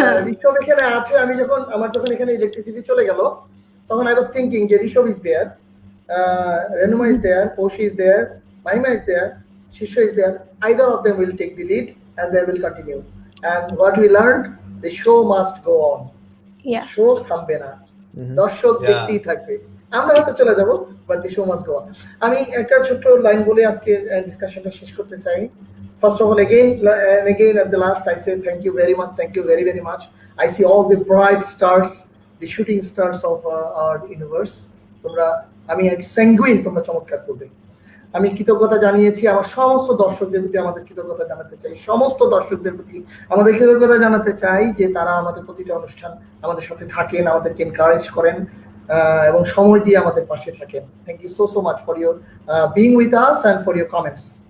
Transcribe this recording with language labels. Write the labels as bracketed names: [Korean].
[Bangla] ঋষভ এখানে আছে, আমার যখন এখানে ইলেকট্রিসিটি চলে গেল তখন [English] I was thinking [Bangla] যে Rishabh [English] is there, Renuma is there, [Bangla] Poshi is there, Mahima is there, Shisho is there. [English] Either of them will take the lead and they will continue. And what we learned, the show must go on. Yeah. [Bangla] Show থামবে না, দর্শক দেখতেই থাকবে। আমরা হয়তো চলে যাব, [English] but the show must go on. [Bangla] আমি একটা ছোট্ট লাইন বলে আজকে ডিসকাশনটা শেষ করতে চাই। [English] First of all, again at the last, I say thank you very much. Thank you very, very much. I see all the bright stars, the shooting stars of our universe. [Bangla] তোমরা আমি sanguine তোমরা চমৎকার করবে। আমি কৃতজ্ঞতা জানিয়েছি আমার সমস্ত দর্শকদের প্রতি, আমাদের কৃতজ্ঞতা জানাতে চাই সমস্ত দর্শকদের প্রতি, আমাদের কৃতজ্ঞতা জানাতে চাই যে তারা আমাদের প্রতিটা অনুষ্ঠান আমাদের সাথে থাকেন, আমাদেরকে এনকারেজ করেন এবং সময় দিয়ে আমাদের পাশে থাকেন। [English] Thank you so much for your being with us and for your comments.